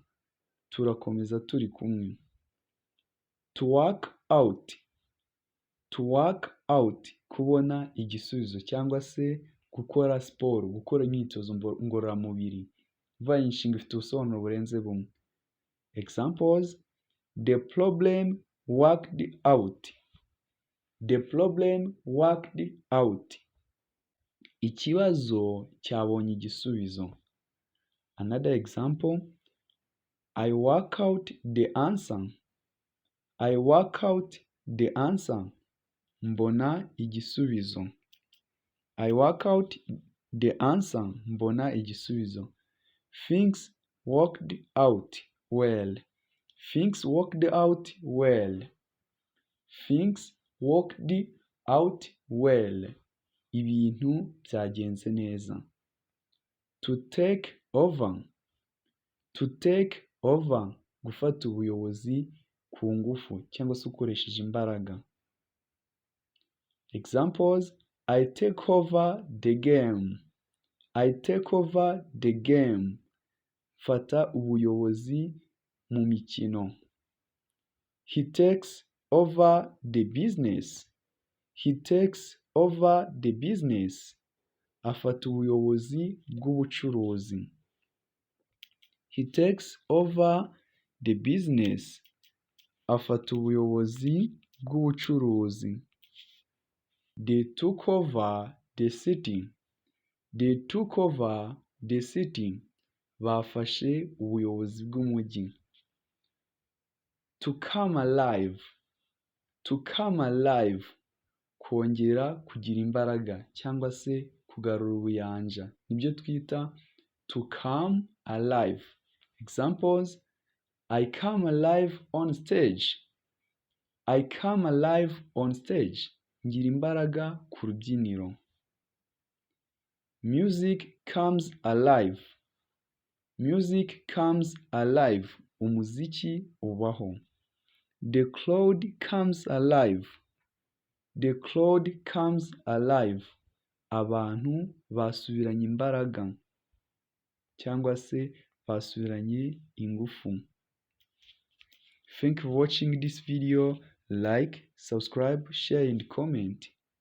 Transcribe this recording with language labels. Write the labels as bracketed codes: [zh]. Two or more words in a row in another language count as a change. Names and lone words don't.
[rw] Turakomeza turi kumwe. [en] To work out. To work out. [rw] Kubona igisubizo cyangwa se gukora siporo, gukora imyitozo ngororamubiri. Vaye inshinga ifite ubusobanuro burenze bumwe. [en] Examples: the problem worked out. The problem worked out. [rw] Ikibazo cyabonye igisubizo. [en] Another example: I work out the answer. I work out the answer. [rw] Mbona igisubizo. [en] I work out the answer. [rw] Mbona igisubizo. [en] Things worked out well. Things worked out well. Things worked out well. [rw] Ibintu byagenze neza. [en] To take over. To take over. [rw] Gufata ubuyobozi ku ngufu cyangwa se ukoresheje imbaraga. [en] Examples: I take over the game. I take over the game. [rw] Fata ubuyobozi mu mikino. [en] He takes over the business. He takes over the business. [rw] Afata ubuyobozi bw'ubucuruzi. [en] He takes over the business. [rw] Afata ubuyobozi bw'ubucuruzi. [en] They took over the city. They took over the city. [rw] Bafashe ubuyobozi bw'umujyi. [en] To come alive. To come alive. [rw] Kongera kugira imbaraga cyangwa se kugarura ubuyanja. Nibyo twita [en] to come alive. Examples: I come alive on stage. I come alive on stage. [rw] Ngira imbaraga ku rubyiniro. [en] Music comes alive. Music comes alive. [rw] Umuziki ubaho. [en] The crowd comes alive. The crowd comes alive. [rw] Abantu basubiranye imbaraga cyangwa se basubiranye ingufu. [en] Thank you for watching this video. Like, subscribe, share and comment.